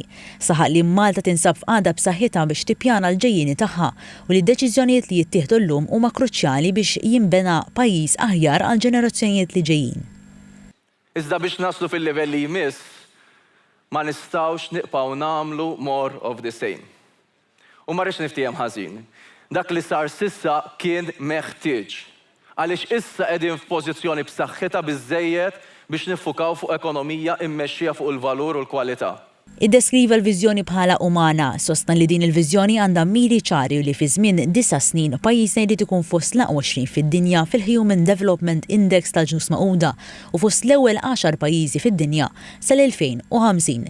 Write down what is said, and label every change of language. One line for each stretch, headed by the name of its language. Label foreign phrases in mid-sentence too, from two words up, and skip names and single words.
Maltese: Saħaq li Malta tinsab f'qagħda b'saħħitha biex tippjana l-ġejjieni tagħha u li d-deċiżjonijiet li jittieħdu llum huma kruċjali biex jinbena pajjiż aħjar għal ġenerazzjonijiet li ġejjin. Iżda biex naslu fil-livell li jmiss ma nistgħux nibqgħu nagħmlu
English: more of the same.
Maltese: U ma rridx niftijem ħażin. Dak li sar sissa kien meħtieġ. Għaliex issa qegħdin f'pożizzjoni b'saħħitha biżżejjed biex niffukaw fuq ekonomija mmexxija fuq il-valur u l-kwalità. Iddeskriva l-viżjoni bħala umana, sostna li din il-viżjoni għandha miri ċari li fi żmien 9 snin pajjiżna jrid ikun fost l-20 fid-dinja fil-Human Development Index tal-Ġnus Magħquda u fost l-ewwel 10 pajjiżi fid-dinja sal-2050.